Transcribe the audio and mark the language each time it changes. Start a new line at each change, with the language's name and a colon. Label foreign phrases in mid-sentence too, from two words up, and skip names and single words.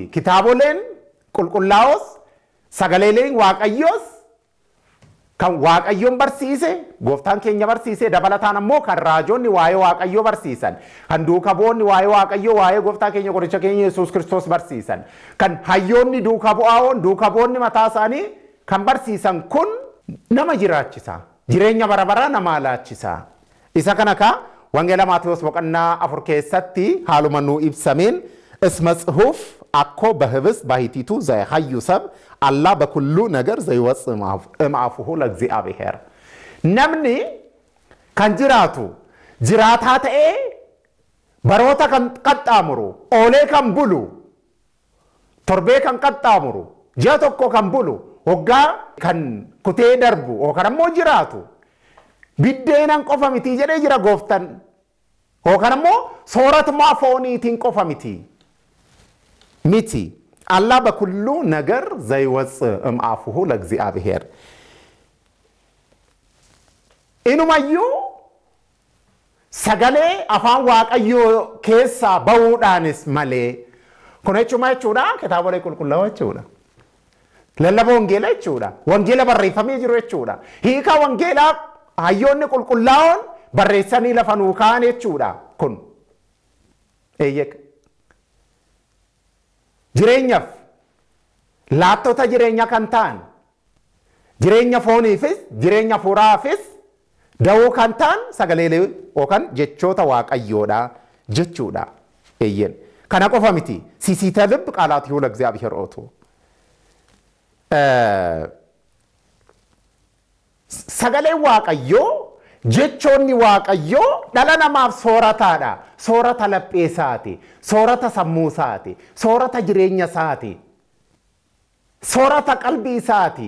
Oromo: Kitaaboleen qulqullaa'oos sagaleeleen waaqayyoos kan waaqayyoon barsiise gooftaan keenya barsiise dabalataan ammoo kan raajoonni waa'ee waaqayyoo barsiisan kan duuka bu'oonni waa'ee waaqayyoo waa'ee gooftaa keenya qoricha keenya Yesuus Kiristoos barsiisan kan hayyoonni duuka bu'oonni mataa isaanii kan barsiisan kun nama jiraachisa. Jireenya barabaraa nama laachisa. Isa kana wangeela Maatewos boqonnaa 4 keessatti haaluma nuu ibsameen isma
Geez: ጽሑፍ አኮ በህብስት ባሕቲቱ ዘይሐዩ ሰብ አላ በኩሉ ነገር ዘይወፅእ እምአፉሁ ለእግዚአብሔር
Oromo: namni kan jiraataa ta'ee baroota kan qaxxaamuru oolee kan bulu torbee kan qaxxaamuru ji'a tokko kan bulu waggaa kan kutee darbu yookaan ammoo jiraatu biddeenan qofa miti jedhee jira gooftan yookaan ammoo sooratuma fooniitiin qofa miti
Geez: አላ በኩሉ ነገር ዘይወፅእ እምአፉሁ ለእግዚአብሔር
Oromo: inumayyuu sagalee afaan waaqayyoo keessaa ba'uudhaanis malee kun jechuudha kitaabolee qulqullaa'oo jechuudha. Lallaba wangeelaa jechuudha. Wangeela barreeffamee jiru jechuudha. Hiika wangeelaa hayyoonni qulqullaa'oon barreessanii lafa nuu kaa'an jechuudha kun. Jireenyaaf laattota jireenya kan ta'an jireenya fooniifis jireenya hafuuraafis da'oo kan ta'an sagaleelee yookaan jechoota waaqayyoodha jechuudha. Kana qofa miti siisiita
Geez: ልብ ቃላቲሁ ለእግዚአብሔር ኦቱ
Oromo: sagalee waaqayyoo jechoonni waaqayyoo dhala namaaf soorataadha. Soorata lapheesaati, soorata sammuusaati, soorata jireenya isaati, soorata qalbii isaati.